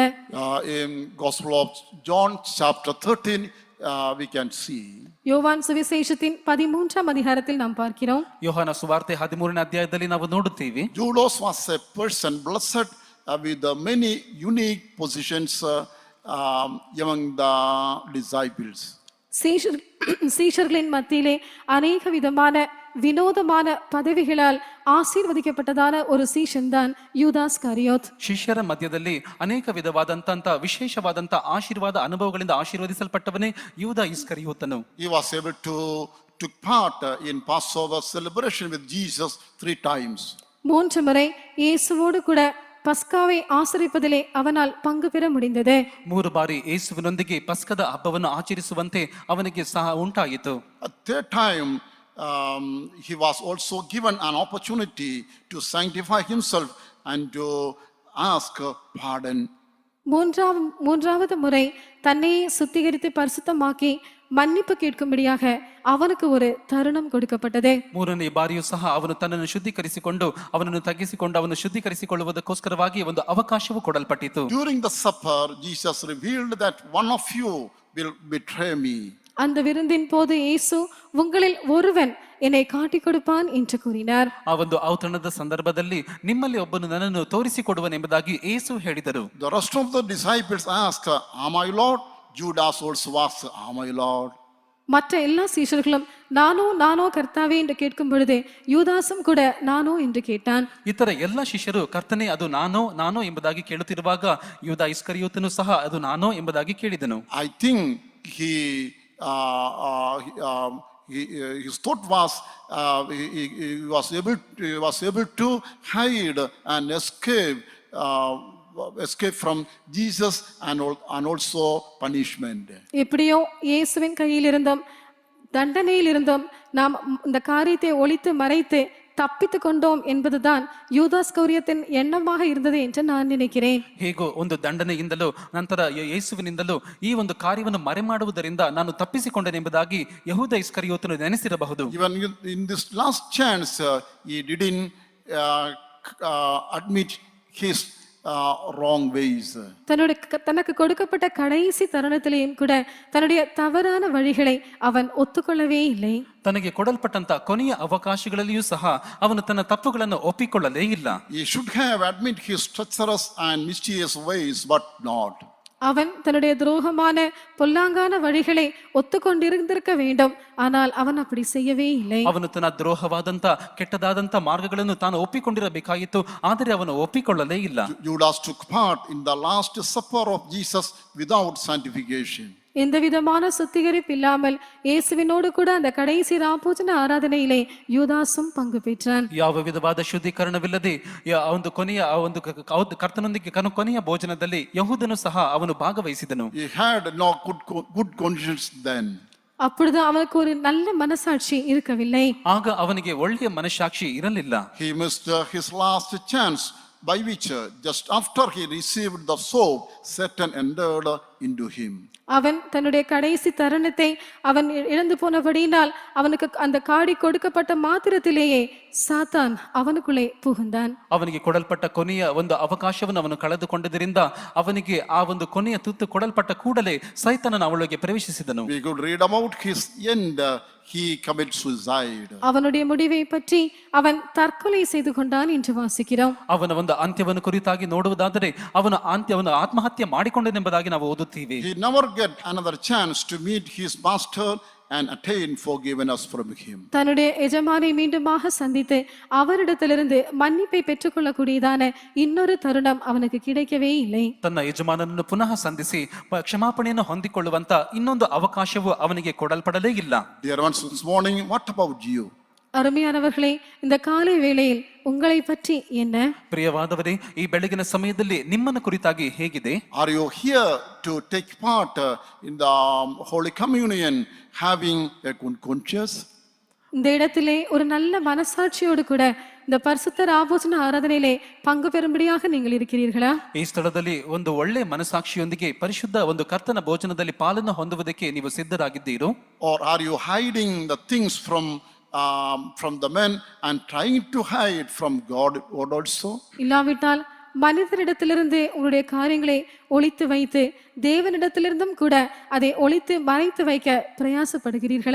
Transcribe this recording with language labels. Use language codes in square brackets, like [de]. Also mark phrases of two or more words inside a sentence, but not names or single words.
[en] In Gospel of John chapter 13 we can see. [ta] யோவான் சுவிசேஷத்தின் 13ஆம் அதிகாரத்தில் நாம் பார்க்கிறோம். [kn] ಯೋಹಾನ ಸುವಾರ್ತೆ 13ನೇ ಅಧ್ಯಾಯದಲ್ಲಿ ನಾವು ನೋಡುತ್ತೀವಿ. [en] Judas was a person blessed with many unique positions among the disciples. [ta] சீஷர்களின் மத்தியிலே அநேக விதமான வினோதமான பதவிகளால் ஆசீர்வதிக்கப்பட்டதான ஒரு சீஷன் தான் யூதாஸ் காரியோத். [kn] ಶಿಷ್ಯರ ಮಧ್ಯದಲ್ಲಿ ಅನೇಕ ವಿಧವಾದಂತ ವಿಶೇಷವಾದಂತ ಆಶೀರ್ವಾದ ಅನುಭವಗಳಿಂದ ಆಶೀರ್ವದಿಸಲ್ಪಟ್ಟವನೇ ಯೂದ ಇಸ್ಕರಿಯೋತನು. [en] He was able to took part in Passover celebration with Jesus 3 times. [ta] 3 முறை இயேசுவோடு கூட பஸ்காவை ஆசரிப்பதிலே அவனால் பங்கு பெற முடிந்தது. [kn] 3 ಬಾರಿ ಯೇಸುವಿನೊಂದಿಗೆ ಪಸ್ಕದ ಹಬ್ಬವನ್ನು ಆಚರಿಸುವಂತೆ ಅವನಿಗೆ ಸಹ ಉಂಟಾಯಿತು. [en] At that time he was also given an opportunity to sanctify himself and to ask pardon. [ta] மூன்றாவது முறை தன்னை சுத்திகரித்து பரிசுத்தமாக்கி மன்னிப்பு கேட்கும்படியாக ಅವನಿಗೆ ஒரு தருணம் கொடுக்கப்பட்டது. [kn] 3ನೇ ಬಾರಿಯೂ ಸಹ ಅವನು ತನ್ನನ್ನು ಶುದ್ಧೀಕರಿಸಿಕೊಂಡು ಅವನನ್ನು ತಗ್ಗಿಸಿಕೊಂಡು ಅವನು ಶುದ್ಧೀಕರಿಸಿಕೊಳ್ಳುವುದಕ್ಕೋಸ್ಕರವಾಗಿ ಒಂದು ಅವಕಾಶವೂ ಕೊಡಲ್ಪಟ್ಟಿತು. [en] During the supper, Jesus revealed that one of you will betray me. [ta] அந்த விருந்தின் போது இயேசு உங்களில் ஒருவன் என்னை காட்டிக் கொடுப்பான் என்று கூறினார். [kn] ಆ ಒಂದು ಔತಣದ ಸಂದರ್ಭದಲ್ಲಿ ನಿಮ್ಮಲ್ಲಿ ಒಬ್ಬನು ನನ್ನನ್ನು ತೋರಿಸಿಕೊಡುವನೆಂಬುದಾಗಿ ಯೇಸು ಹೇಳಿದರು. [en] The rest of the disciples asked, "Am I Lord?" Judas also asked, "Am I Lord?" [ta] மற்ற எல்லா சீஷர்களும் நானோ நானோ கர்த்தாவே என்று கேட்கும் பொழுது யூதாசும் கூட நானோ என்று கேட்டான். [kn] ಇತರ ಎಲ್ಲ ಶಿಷ್ಯರು ಕರ್ತನೆ ಅದು ನಾನೋ ನಾನೋ ಎಂಬುದಾಗಿ ಕೇಳುತ್ತಿರುವಾಗ ಯೂದ ಇಸ್ಕರಿಯೋತನು ಸಹ ಅದು ನಾನೋ ಎಂಬುದಾಗಿ ಕೇಳಿದನು. [en] I think his thought was he was able to hide and escape from Jesus and also punishment. [ta] எப்படியோ இயேசுவின் கையில் இருந்தும் தண்டனையில் இருந்தும் நாம் இந்த காரியத்தை ஒளித்து மறைத்து தப்பித்து கொண்டோம் என்பதுதான் யூதாஸ்கரியத்தின் எண்ணமாக இருந்தது என்று நான் நினைக்கிறேன். [kn] ಹೇಗೋ ಒಂದು ದಂಡನೆಯಿಂದಲೂ ನಂತರ ಯೇಸುವಿನಿಂದಲೂ ಈ ಒಂದು ಕಾರ್ಯವನ್ನು ಮರೆಮಾಡುವುದರಿಂದ ನಾನು ತಪ್ಪಿಸಿಕೊಂಡನೆಂಬುದಾಗಿ ಯಹೂದ ಇಸ್ಕರಿಯೋತನು ನೆನೆಸಿರಬಹುದು. [en] Even in this last chance, he didn't admit his wrong ways. [ta] தனக்கு கொடுக்கப்பட்ட கடைசி தருணத்திலேயும் கூட தன்னுடைய தவறான வழிகளை அவன் ஒத்துக்கொள்ளவே இல்லை. [kn] ತನಗೆ ಕೊಡಲ್ಪಟ್ಟಂತ ಕೊನೆಯ ಅವಕಾಶಗಳಲ್ಲಿಯೂ ಸಹ ಅವನು ತನ್ನ ತಪ್ಪುಗಳನ್ನು ಒಪ್ಪಿಕೊಳ್ಳಲೇ ಇಲ್ಲ. [en] He should have admitted his treacherous and mischievous ways, but not. [ta] அவன் தன்னுடைய துரோகமான பொல்லாங்கான வழிகளை ஒத்துக்கொண்டிருந்திருக்க வேண்டும். ஆனால் அவன் அப்படி செய்யவே இல்லை. [kn] ಅವನು ತನ್ನ ದ್ರೋಹವಾದಂತ ಕೆಟ್ಟದಾದಂತ ಮಾರ್ಗಗಳನ್ನು ತಾನು ಒಪ್ಪಿಕೊಂಡಿರಬೇಕಾಗಿತ್ತು, ಆದರೆ ಅವನು ಒಪ್ಪಿಕೊಳ್ಳಲೇ ಇಲ್ಲ. [en] Judas took part in the last supper of Jesus without sanctification. [ta] எந்த விதமான சுத்திகரிப்பு இல்லாமல் இயேசுவினோடு கூட அந்த கடைசி ராபோஜன ஆராதனையிலே யூதாசும் பங்கு பெற்றான். [kn] ಯಾವ ವಿಧವಾದ ಶುದ್ಧೀಕರಣವಿಲ್ಲದೆ ಒಂದು ಕೊನೆಯ ಒಂದು ಕರ್ತನೊಂದಿಗೆ ಕೊನೆಯ ಭೋಜನದಲ್ಲಿ ಯಹೂದನು ಸಹ ಅವನು ಭಾಗವಹಿಸಿದನು. [en] He had no good conscience then. [ta] அப்பொழுது அவனுக்கு ஒரு நல்ல மனசாட்சி இருக்கவில்லை. [kn] ಆಗ ಅವನಿಗೆ ಒಳ್ಳೆಯ ಮನಸ್ಸಾಕ್ಷಿ ಇರಲಿಲ್ಲ. [en] He missed his last chance, by which just after he received the soap, Satan entered into him. [ta] அவன் தன்னுடைய கடைசி தருணத்தை அவன் இழந்து போனபடியினால் அவனுக்கு அந்த காடி கொடுக்கப்பட்ட மாத்திரத்திலேயே சாத்தான் அவனுக்குள்ளே புகுந்தான். [kn] ಅವನಿಗೆ ಕೊಡಲ್ಪಟ್ಟ ಕೊನೆಯ ಒಂದು ಅವಕಾಶವನ್ನು ಅವನು ಕಳೆದುಕೊಂಡದರಿಂದ ಅವನಿಗೆ ಆ ಒಂದು ಕೊನೆಯ ತುತ್ತು ಕೊಡಲ್ಪಟ್ಟ ಕೂಡಲೇ ಸೈತಾನನು ಅವಳೊಳಗೆ ಪ್ರವೇಶಿಸಿದನು. [en] We could read about his end. He committed suicide. [ta] அவனுடைய முடிவை பற்றி அவன் தற்கொலை செய்து கொண்டான் என்று வாசிக்கிறோம். [kn] ಅವನ ಒಂದು ಅಂತ್ಯವನ್ನು ಕುರಿತಾಗಿ ನೋಡುವುದಾದರೆ ಅವನು ಆತ್ಮಹತ್ಯೆ ಮಾಡಿಕೊಂಡನೆಂಬುದಾಗಿ ನಾವು ಓದುತ್ತೀವಿ. [en] He never get another chance to meet his master and attain forgiveness from him. [ta] தன்னுடைய எஜமானை மீண்டுமாக சந்தித்து அவரிடத்திலிருந்து மன்னிப்பை பெற்றுக்கொள்ளக்கூடியதான இன்னொரு தருணம் அவனுக்கு கிடைக்கவே இல்லை. [kn] ತನ್ನ ಯಜಮಾನನನ್ನು ಪುನಃ ಸಂಧಿಸಿ ಕ್ಷಮಾಪಣೆಯನ್ನು ಹೊಂದಿಕೊಳ್ಳುವಂತ ಇನ್ನೊಂದು ಅವಕಾಶವು ಅವನಿಗೆ ಕೊಡಲ್ಪಡಲೇ ಇಲ್ಲ. [en] Dear ones, this morning, what about you? [ta] அருமையானவர்களே, இந்த காலை வேளையில் உங்களை பற்றி என்ன? [kn] ಪ್ರಿಯವಾದವರೇ, ಈ ಬೆಳಗಿನ ಸಮಯದಲ್ಲಿ ನಿಮ್ಮನ್ನು ಕುರಿತಾಗಿ ಹೇಗಿದೆ? [en] Are you here to take part in the Holy Communion, having a good conscience? [ta] இந்த இடத்திலே ஒரு நல்ல மனசாட்சியோடு கூட இந்த பரிசுத்த ராபோஜன ஆராதனையிலே பங்கு பெறும்படியாக நீங்கள் இருக்கிறீர்களா? [kn] ಈ ಸ್ಥಳದಲ್ಲಿ ಒಂದು ಒಳ್ಳೆ ಮನಸಾಕ್ಷಿಯೊಂದಿಗೆ ಪರಿಶುದ್ಧ ಒಂದು ಕರ್ತನ ಭೋಜನದಲ್ಲಿ ಪಾಲನ್ನು ಹೊಂದುವುದಕ್ಕೆ ನೀವು ಸಿದ್ಧರಾಗಿದ್ದೀರೋ? [en] Or are you hiding the things from the men and trying to hide from God also? [ta] இல்லாவிட்டால் மனிதரிடத்திலிருந்து உங்களுடைய காரியங்களை ஒளித்து வைத்து தேவனிடத்திலிருந்தும் கூட அதை ஒளித்து மறைத்து வைக்க பிரயாசப்படுகிறீர்களா?